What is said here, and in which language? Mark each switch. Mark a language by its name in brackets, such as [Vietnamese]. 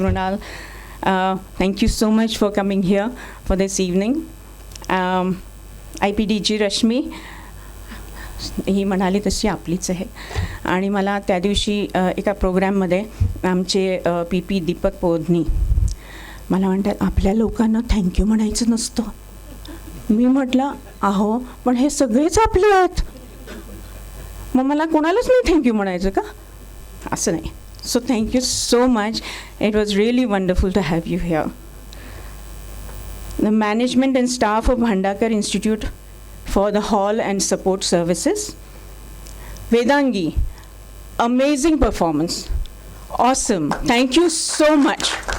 [English] Runal, thank you so much for coming here for this evening. [Marathi] IPDG Rashmi ही म्हणाली तशी आपलीच आहे. आणि मला त्या दिवशी एका प्रोग्राममध्ये आमचे PP दीपक पोदनी मला म्हणतात, आपल्या लोकांना थँक्यू म्हणायचं नसतं. मी म्हटलं अहो पण हे सगळेच आपले आहेत, मग मला कोणालाच नाही थँक्यू म्हणायचं का? असं नाही. [English] So thank you so much. It was really wonderful to have you here. The management and staff of Bhandakar Institute for the hall and support services. Vedangi, amazing performance. Awesome. Thank you so much.